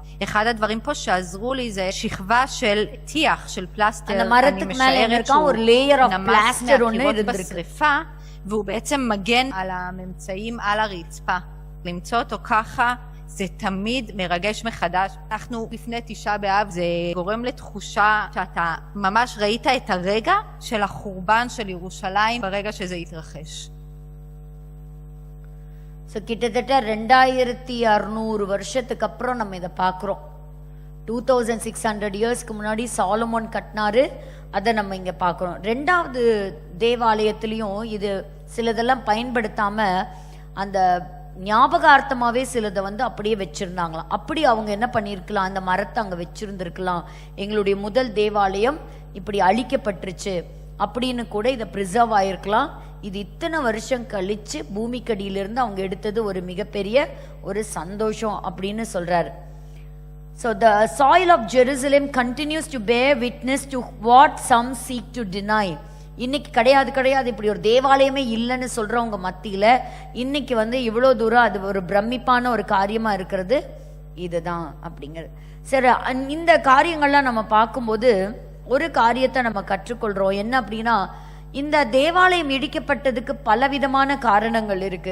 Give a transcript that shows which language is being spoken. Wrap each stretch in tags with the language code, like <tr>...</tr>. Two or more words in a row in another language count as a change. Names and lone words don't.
<he>אחד הדברים פה שעזרו לי זה שכבה של טיח, של פלסטר, אני משערת שהוא נמס מהקירות בשריפה, והוא בעצם מגן על הממצאים על הרצפה. למצוא אותו ככה, זה תמיד מרגש מחדש. אנחנו לפני 9 באב, זה גורם לתחושה שאתה ממש ראית את הרגע של החורבן של ירושלים ברגע שזה יתרחש.</he> <ta>கிட்டத்தட்ட 2600 வருஷத்துக்கு அப்புறம் நம்ம இதை பார்க்குறோம். 2600 இயர்ஸ்க்கு முன்னாடி சாலமோன் கட்டினாரு, அதை நம்ம இங்கே பார்க்குறோம். 2வது தேவாலயத்திலையும் இது சிலதெல்லாம் பயன்படுத்தாமல் அந்த ஞாபகார்த்தமாவே சிலதை வந்து அப்படியே வச்சிருந்தாங்களாம். அப்படி அவங்க என்ன பண்ணியிருக்கலாம், அந்த மரத்தை அங்க வச்சிருந்திருக்கலாம். எங்களுடைய முதல் தேவாலயம் இப்படி அழிக்கப்பட்டுருச்சு அப்படின்னு கூட இதை ப்ரிசர்வ் ஆயிருக்கலாம். இது இத்தனை வருஷம் கழிச்சு பூமிக்கடியிலிருந்து அவங்க எடுத்தது ஒரு மிகப்பெரிய ஒரு சந்தோஷம் அப்படின்னு சொல்றாரு.</ta> <en>So the soil of Jerusalem continues to bear witness to what some seek to deny.</en> <ta>இன்னைக்கு கிடையாது இப்படி ஒரு தேவாலயமே இல்லைன்னு சொல்றவங்க மத்தியில இன்னைக்கு வந்து இவ்வளோ தூரம் அது ஒரு பிரமிப்பான ஒரு காரியமா இருக்கிறது இதுதான் அப்படிங்கிறது. சரி, இந்த காரியங்கள்லாம் நம்ம பார்க்கும்போது ஒரு காரியத்தை நம்ம கற்றுக்கொள்றோம். என்ன அப்படின்னா, இந்த தேவாலயம் இடிக்கப்பட்டதுக்கு பலவிதமான காரணங்கள் இருக்கு.</ta>